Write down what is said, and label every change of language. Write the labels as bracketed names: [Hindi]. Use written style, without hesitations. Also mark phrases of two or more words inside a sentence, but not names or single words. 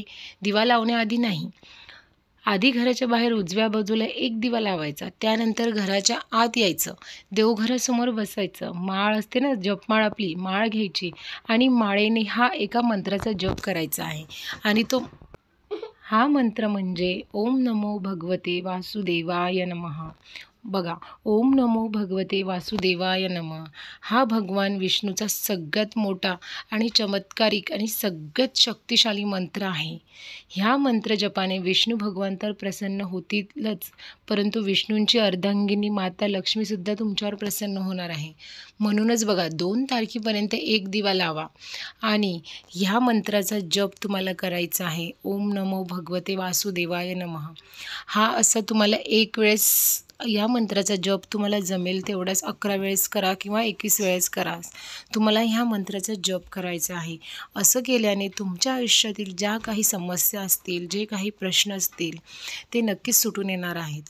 [Marathi] दिवा लावण्याआधी नाही, आधी घराच्या बाहेर उजव्या बाजूला एक दिवा लावायचा. त्यानंतर घराच्या आत यायचं, देवघरासमोर बसायचं, माळ असते ना, जपमाळ, आपली माळ घ्यायची आणि माळेने हा एका मंत्राचा जप करायचा आहे. आणि हा मंत्र म्हणजे [Sanskrit] ओम नमो भगवते वासुदेवाय नमः. [Marathi] बघा, [Sanskrit] ओम नमो भगवते वासुदेवाय नमः [Marathi] हा भगवान विष्णूचा सगळ्यात मोठा आणि चमत्कारिक आणि सगळ्यात शक्तिशाली मंत्र आहे. ह्या मंत्र जपाने विष्णू भगवान तर प्रसन्न होतीलच, परंतु विष्णूंची अर्धांगिनी माता लक्ष्मीसुद्धा तुमच्यावर प्रसन्न होणार आहे. म्हणूनच बघा, 2 तारखेपर्यंत एक दिवा लावा आणि ह्या मंत्राचा जप तुम्हाला करायचा आहे. [Sanskrit] ओम नमो भगवते वासुदेवाय नमः [Marathi] हा असा तुम्हाला एक वेळेस, या मंत्राचा जप तुम्हाला जमेल तेवढाच 11 वेळेस करा किंवा 21 वेळेस करा. तुम्हाला ह्या मंत्राचा जप करायचा आहे. असं केल्याने तुमच्या आयुष्यातील ज्या काही समस्या असतील, जे काही प्रश्न असतील ते नक्कीच सुटून येणार आहेत.